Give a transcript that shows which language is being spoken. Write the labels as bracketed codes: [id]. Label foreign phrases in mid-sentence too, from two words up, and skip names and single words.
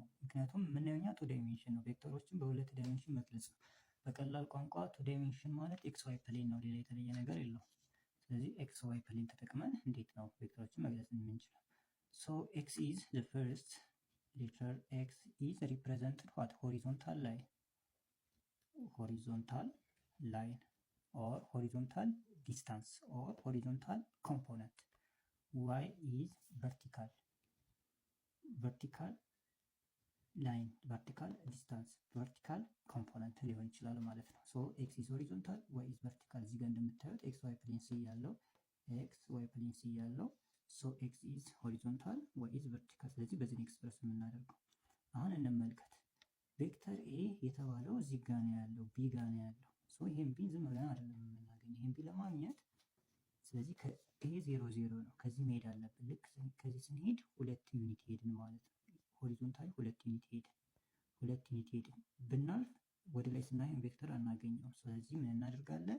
[am] ምክንያቱም የምናየው እኛ [en] two dimension [am] ነው። ቬክተሮችን በሁለት ዳይሜንሽን መግለጽ ነው። በቀላል ቋንቋ [en] two dimension [am] ማለት [en] x y plane [am] ነው። ሌላ የተለየ ነገር የለውም። ስለዚህ [en] x y plane [am] ተጠቅመን እንዴት ነው ቬክተሮችን መግለጽ የምንችለው? [en] so x is the first letter x is represented what horizontal line or horizontal distance or horizontal component. Y is vertical line, vertical distance, vertical component [am] ሊሆን ይችላል ማለት ነው። [en] ሶ x is horizontal, y is vertical። [am] እዚህ ጋር እንደምታዩት [en] x y plane c ያለው so x is horizontal, y is vertical። [am] ስለዚህ በዚህ ኤክስፕረስ የምናደርገው አሁን እንመልከት። ቬክተር ኤ የተባለው እዚህ ጋር ነው ያለው፣ ቢ ጋር ነው ያለው። ሶ ይሄን ቢ ዝም ብለን አይደለም የምናገኘው። ይሄን ቢ ለማግኘት ስለዚህ ይሄ 0 0 ነው። ከዚህ መሄድ አለብን። ልክ ከዚህ ስንሄድ 2 ዩኒት ሄድን ማለት ነው። [en] horizontally 2 unit [am] ሄድን ብናልፍ ወደ ላይ ስናየው ቬክተር አናገኘውም። ስለዚህ ምን እናደርጋለን?